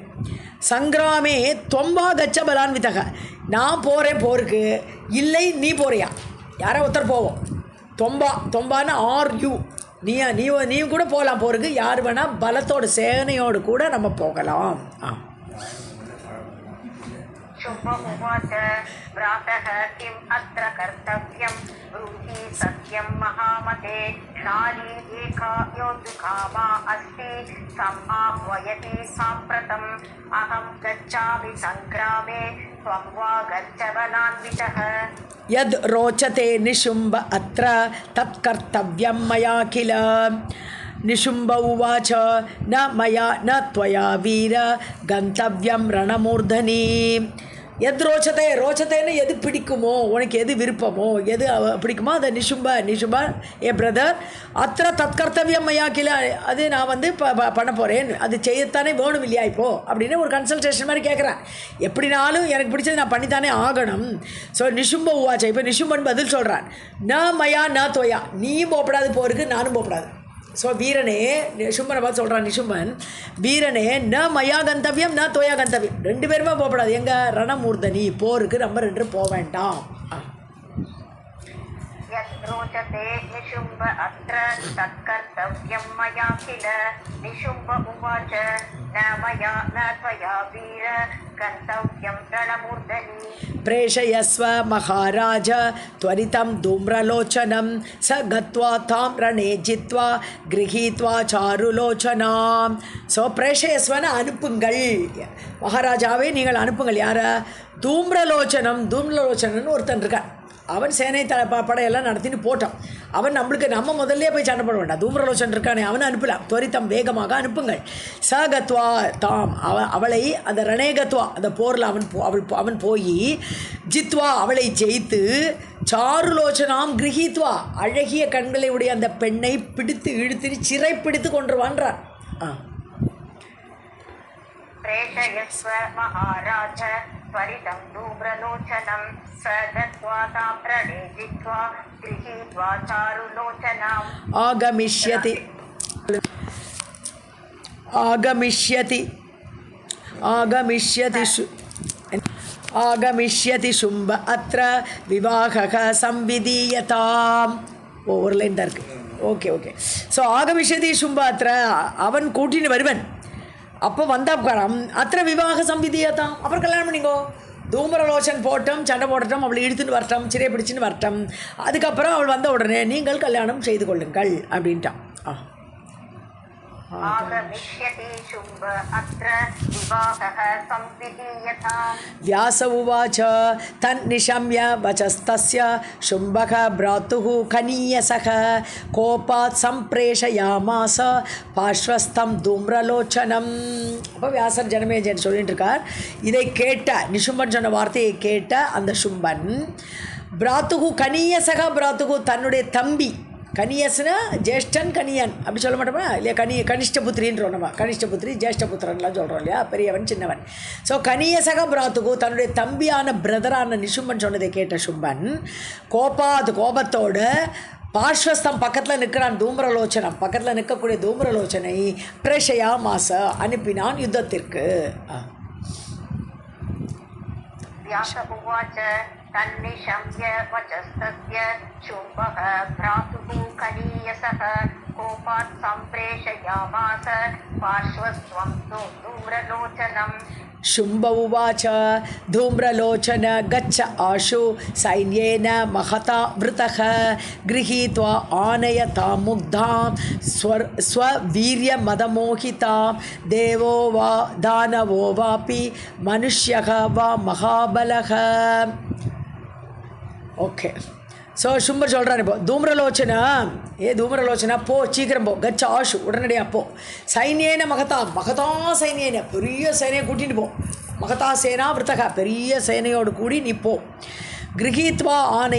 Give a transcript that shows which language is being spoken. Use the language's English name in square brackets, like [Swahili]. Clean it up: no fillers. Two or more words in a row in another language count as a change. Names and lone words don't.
[Sanskrit] संग्रामे त्वं वा गच्छ बलान्वितः, [Tamil] நான் போகிறேன் போருக்கு, இல்லை நீ போறியா, யாரோ ஒருத்தர் போவோம். தொம்பான்னு [English] are you, [Tamil] நீ கூட போகலாம் போருக்கு, யார் வேணால் பலத்தோட சேனையோடு கூட நம்ம போகலாம். [Sanskrit] शुम्भमुवाच भ्रातः किम् अत्र कर्तव्यं ब्रूहि सत्यं महामते नारी एका योद्धुकामा अस्ति समाह्वयति साम्प्रतम् अहं गच्छामि संग्रामे त्वं वा गच्छ बलान्वितः. यद् रोचते निशुम्भ अत्र तत्कर्तव्यं मया किल. निशुम्भ उवाच न मया न त्वया वीर गन्तव्यं रणमूर्धनि. [Tamil] எது ரோச்சத்தைன்னு எது பிடிக்குமோ, உனக்கு எது விருப்பமோ, எது பிடிக்குமோ அதை நிஷும்பா ஏ பிரதர் [Sanskrit] अत्र तत्कर्तव्यं मया किल, [Tamil] அது நான் வந்து பண்ண போகிறேன், அது செய்யத்தானே வேணும் இல்லையா இப்போ அப்படின்னு ஒரு கன்சல்டேஷன் மாதிரி கேட்குறேன். எப்படினாலும் எனக்கு பிடிச்சது நான் பண்ணித்தானே ஆகணும். ஸோ [Sanskrit] निशुम्भ उवाच, [Tamil] இப்போ நிஷும்பன் பதில் சொல்கிறான், [Sanskrit] न मया न त्वया, [Tamil] நீயும் போகப்படாது போருக்கு, நானும் போகப்படாது. ஸோ வீரனே, சும்பனை பார்த்து சொல்கிறான் நிஷும்பன், வீரனே [Sanskrit] न मया गन्तव्यं न त्वया गन्तव्यं, [Tamil] ரெண்டு பேருமே போகப்படாது. எங்கள் ரணமூர்தனி போருக்கு நம்ம ரெண்டு போக வேண்டாம். [Sanskrit] रोचते निशुम्ब अत्र तत्कर्तव्यं मया किल निशुम्ब उवाच न मया न त्वया वीर गन्तव्यं रणमूर्धनि प्रेषयस्व महाराज त्वरितं धूम्रलोचनं स गत्वा तां रणे जित्वा गृहीत्वा चारुलोचनां [Tamil] ஸோ பிரேஷயஸ்வனை அனுப்புங்கள் மகாராஜாவே நீங்கள் அனுப்புங்கள் யாரை தூம்ரலோச்சனன் ஒருத்தன் இருக்கான் அவன் சேனை படையெல்லாம் நடத்தின்னு போட்டான் அவன் நம்ம முதல்ல போய் சண்டை போட வேண்டாம் தூம்ரலோச்சன் இருக்கானே அவனை அனுப்பலாம் துவரித்தம் வேகமாக அனுப்புங்கள் [Sanskrit] स गत्वा ताम् [Tamil] அவளை அந்த ரணேகத்வா அந்த போரில் அவன் போய் ஜித்வா அவளை ஜெயித்து சாருலோச்சனாம் கிரகித்வா அழகிய கண்களை உடைய அந்த பெண்ணை பிடித்து இழுத்து சிறைப்பிடித்து கொண்டுருவான்றான் [Sanskrit] प्रेषयस्व महाराज त्वरितं धूम्रलोचनं स गत्वा तां रणे जित्वा गृहीत्वा चारुलोचनाम् आगमिष्यति शुम्ब अत्र विवाहः संविधीयताम् [Tamil] ஒரு லைன் தான் இருக்குது ஓகே ஸோ [Sanskrit] आगमिष्यति शुम्भ अत्र [Tamil] அவன் கூட்டின்னு வருவன் அப்போ வந்தாப்காரம் [Sanskrit] अत्र विवाहः संविधीयताम् [Tamil] அப்புறம் கல்யாணம் பண்ணிங்கோ தூமரலோச்சன் போட்டும் சண்டை போடட்டும் அவளை இழுத்துன்னு வரட்டும் சிறையை பிடிச்சின்னு வரட்டும் அதுக்கப்புறம் அவள் வந்த உடனே நீங்கள் கல்யாணம் செய்து கொள்ளுங்கள் அப்படின்ட்டான் [Sanskrit] व्यास उवाच तन्निशम्य वचस्तस्य शुम्भः भ्रातुः कनीयसः कोपात् सम्प्रेषयामास पार्श्वस्थं धूम्रलोचनम् [Tamil] அப்போ வியாசர் ஜனமேஜன் சொல்லிட்டு இருக்கார் இதை கேட்ட நிஷும்பன் சொன்ன வார்த்தையை கேட்ட அந்த சும்பன் [Sanskrit] भ्रातुः कनीयसः [Tamil] பிராத்துகு தன்னுடைய தம்பி கனியஸ்னா ஜேஷ்டன் கனியன் அப்படி சொல்ல மாட்டோமா இல்லையா கனிஷ்டபுத்திரின்றோம் நம்ம கனிஷ்டபுத்திரி ஜேஷ்டபுத்திரன்லாம் சொல்கிறோம் இல்லையா பெரியவன் சின்னவன் ஸோ [Sanskrit] कनीयसः भ्रातुः [Tamil] தன்னுடைய தம்பியான பிரதரான நிஷும்பன் சொன்னதை கேட்ட சும்பன் கோபத்தோடு பார்ஷ்வஸ்தம் பக்கத்தில் நிற்கிறான் தூம்ரலோச்சனம் பக்கத்தில் நிற்கக்கூடிய தூம்ரலோச்சனை [Sanskrit] प्रेषयामास [Tamil] அனுப்பினான் யுத்தத்திற்கு [Sanskrit] तन्निशम्य वचस्तस्य शुम्भः भ्रातुः कनीयसः कोपात् सम्प्रेषयामास पार्श्वस्त्वं धूम्रलोचनम् शुम्भ उवाच धूम्रलोचन गच्छ आशु सैन्येन महता वृतः गृहीत्वा आनयतां मुग्धां स्ववीर्यमदमोहितां देवो वा दानवो वापि मनुष्यः वा महाबलः [Tamil] ஓகே ஸோ சும்பர் சொல்கிறான் இப்போ தூம்ரலோச்சனா போ சீக்கிரம் போ [Sanskrit] गच्छ आशु [Tamil] உடனடியாக போ [Sanskrit] सैन्येन महता सैन्येन [Tamil] பெரிய சேனையை கூட்டிகிட்டு போ [Sanskrit] महता सेना वृतः [Tamil] பெரிய சேனையோடு கூடி நீ போ [Sanskrit] गृहीत्वा आनय